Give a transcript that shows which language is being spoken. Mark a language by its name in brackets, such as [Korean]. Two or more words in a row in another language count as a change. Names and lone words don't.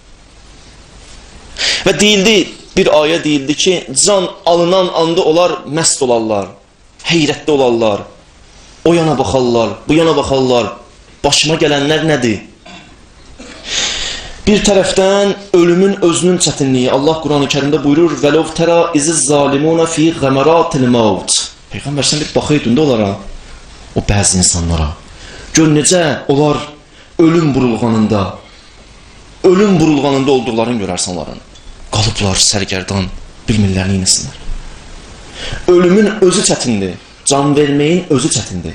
[Azerbaijani] Və deyildi, bir ayə deyildi ki, can alınan anda onlar məst olarlar, heyrətdə olarlar, o yana baxarlar, bu yana baxarlar, başıma gələnlər nədir? Bir tərəfdən ölümün özünün çətinliyi. Allah Quran-ı Kərimdə buyurur, [Arabic] وَلَوْ تَرَا اِذِ الظَّالِمُونَ فِي غَمَرَاتِ الْمَوْتِ. [Azerbaijani] Peyğəmbər sən bir baxaydın da onlara, o bəzi insanlara. Gör necə onlar ölüm burulğanında olduqlarını görərsən onların. Qalıblar sərgərdan, bilmirlər neyləsinlər. Ölümün özü çətindir, can verməyin özü çətindir.